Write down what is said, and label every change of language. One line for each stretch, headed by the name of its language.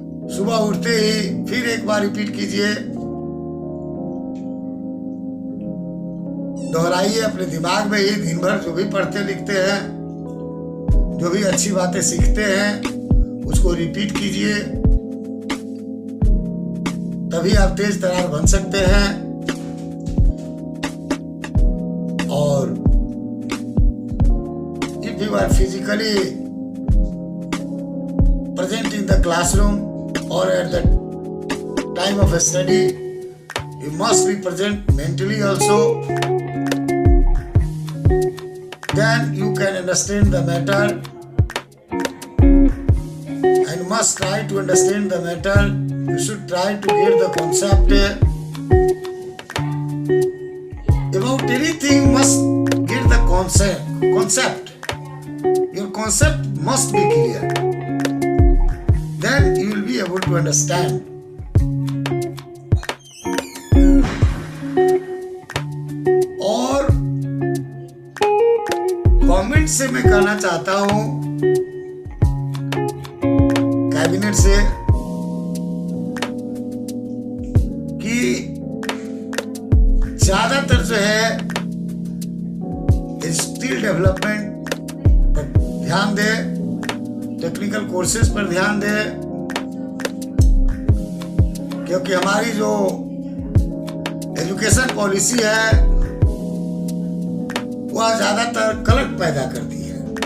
Hindi: सुबह उठते ही फिर 1 बार रिपीट कीजिए, दोहराइए अपने दिमाग में ही। दिन भर जो भी पढ़ते लिखते हैं, जो भी अच्छी बातें सीखते हैं उसको रिपीट कीजिए, तभी आप तेज तर्रार बन सकते हैं।
English: और if you are physically present in the classroom or at the time of a study, you must be present mentally also. Then you can understand the matter and must try to understand the matter. You should try to get the concept. About anything must get the concept. Your concept must be clear. Then you will be able to understand.
Hindi: और government से मैं कहना चाहता हूं, cabinet से, कि ज्यादातर जो है स्किल डेवलपमेंट पर ध्यान दे, टेक्निकल कोर्सेज पर ध्यान दे, क्योंकि हमारी जो एजुकेशन पॉलिसी है वह ज्यादातर कलट पैदा करती है।